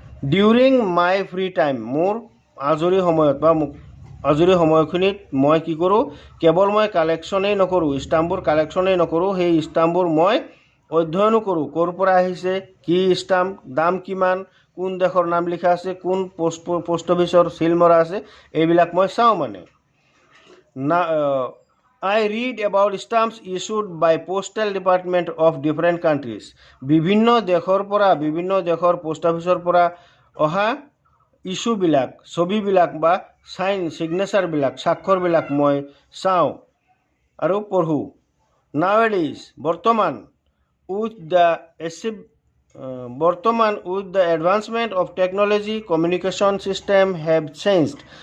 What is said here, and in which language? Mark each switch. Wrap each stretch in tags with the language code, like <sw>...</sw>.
<en>during my free time,</en> <as>মোৰ আজৰি সময়ত বা আজৰি সময়খিনিত মই কি কৰোঁ, কেৱল মই কালেকশ্যনেই নকৰোঁ, ষ্টাম্পবোৰ কালেকশ্যনেই নকৰোঁ, সেই ষ্টাম্পবোৰ মই অধ্যয়নো কৰোঁ। ক'ৰ পৰা আহিছে, কি ষ্টাম্প, দাম কিমান, কোন দেশৰ নাম লিখা আছে, কোন পোষ্ট অফিচৰ চিল মৰা আছে, এইবিলাক মই চাওঁ মানে।</as> <en>I read about stamps issued by postal department of different countries.</en> <as>বিভিন্ন দেশৰ পৰা, বিভিন্ন দেশৰ পোষ্ট অফিচৰ পৰা অহা ইছ্যুবিলাক, ছবিবিলাক বা ছিগনেচাৰবিলাক, স্বাক্ষৰবিলাক মই চাওঁ আৰু পঢ়োঁ।</as> <en>Nowadays, বৰ্তমান with the advancement of technology, communication system have changed.</en>